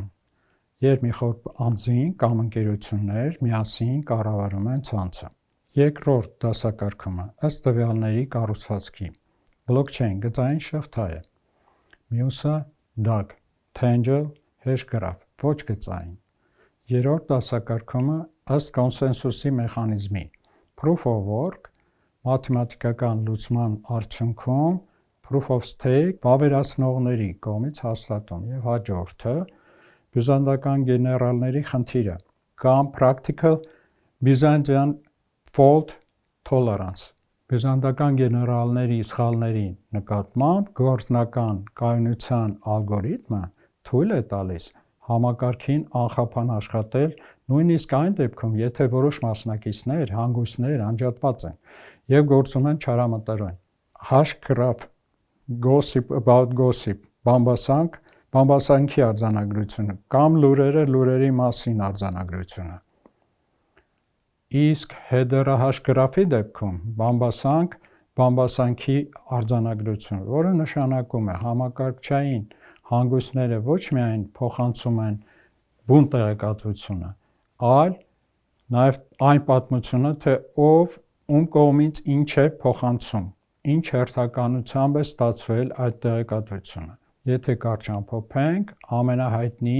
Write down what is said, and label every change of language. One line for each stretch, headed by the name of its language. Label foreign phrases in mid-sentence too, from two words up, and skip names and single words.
Armenian: երբ մի խումբ անձինք կամ ընկերություններ միասին կառավարում են ցանցը։ Երկրորդ դասակարգումը ըստ տվյալների կառուցվածքի։ Blockchain գծային շղթա է։ Մյուսը DAG, Tangle, Hashgraph, ոչ գծային։ Երրորդ դասակարգումը ըստ կոնսենսուսի մեխանիզմի։
English: Proof of work,
Armenian: մաթեմատիկական լուծման արդյունքում
English: Proof of
Armenian: stake վավերացնողների կողմից հաստատում, եւ հաջորդը բյուզանդական գեներալների խնդիրը կամ
English: Practical Byzantine Fault Tolerance,
Armenian: բյուզանդական գեներալների սխալների նկատմամբ գործնական կայունության ալգորիթմը թույլ է տալիս համակարգին անխափան աշխատել, նույնիսկ այն դեպքում, եթե որոշ մասնակիցներ, հանգույցներ անջատված են եւ գործում են չարամտորեն։ Hashgraph,
English: gossip about gossip,
Armenian: բամբասանքի արձանագրությունը կամ լուրերի մասին արձանագրությունը։ Իսկ header-ը Hashgraph-ի դեպքում բամբասանքի արձանագրություն, որը նշանակում է համակարգչային հանգույցները ոչ միայն փոխանցում են բուն տեղեկատվությունը, այլ նաև այն պատմությունը, թե ով ում կողմից ինչ է փոխանցում, ինչ հերթականությամբ է ստացվել այդ տեղեկատվությունը։ Եթե կարճ ամփոփենք, ամենահայտնի,